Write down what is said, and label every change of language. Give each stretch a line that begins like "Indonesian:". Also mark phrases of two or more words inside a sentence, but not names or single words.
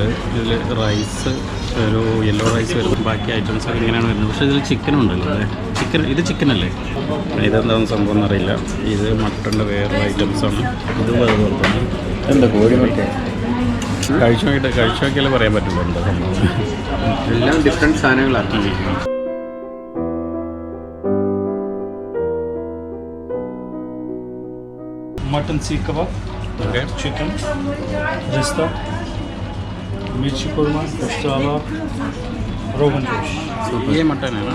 Malayalam: ഇതിൽ റൈസ്, ഒരു
English: yellow rice
Malayalam: വരും, ബാക്കി ഐറ്റംസ് ഒക്കെ ഇങ്ങനെയാണ് വരുന്നത്. പക്ഷേ ഇതിൽ ചിക്കനും ഉണ്ടല്ലോ അല്ലേ? ഇത് ചിക്കനല്ലേ? ഇതെന്താണെന്ന് സംഭവം എന്നറിയില്ല. ഇത് മട്ടൻ്റെ വേറെ ഐറ്റംസാണ്. ഇതും അതുപോലെ തന്നെ എന്താ കോഴിമട്ട കഴിച്ചു നോക്കിയാലേ പറയാൻ പറ്റുള്ളൂ എന്താ സംഭവം. എല്ലാം ഡിഫറെൻറ്റ് സാധനങ്ങളാണ്.
Hindi: मटन सीख कबाब, ओके, चिकन, रिश्ता, मिर्ची कोरमा, गोश्तावा, रोगन जोश। ये मटन है ना?